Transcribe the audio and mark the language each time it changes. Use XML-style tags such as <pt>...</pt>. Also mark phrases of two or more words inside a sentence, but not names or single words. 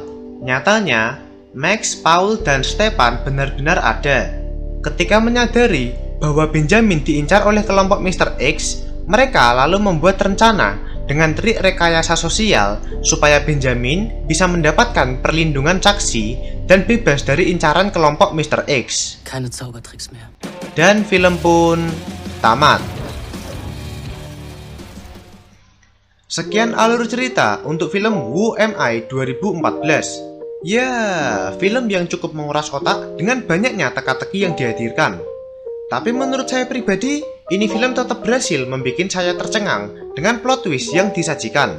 <id>Nyatanya, Max, Paul, dan Stepan benar-benar ada. Ketika menyadari bahwa Benjamin diincar oleh kelompok Mr. X, mereka lalu membuat rencana dengan trik rekayasa sosial supaya Benjamin bisa mendapatkan perlindungan saksi dan bebas dari incaran kelompok Mr. X.</id> <de>Keine Zaubertricks mehr.</de> <id>Dan film pun tamat. Sekian alur cerita untuk film Who Am I 2014. Ya, film yang cukup menguras otak dengan banyaknya teka-teki yang dihadirkan. Tapi menurut saya pribadi, ini film tetap berhasil membuat saya tercengang dengan</id> <en>plot twist</en> <id>yang disajikan.</id>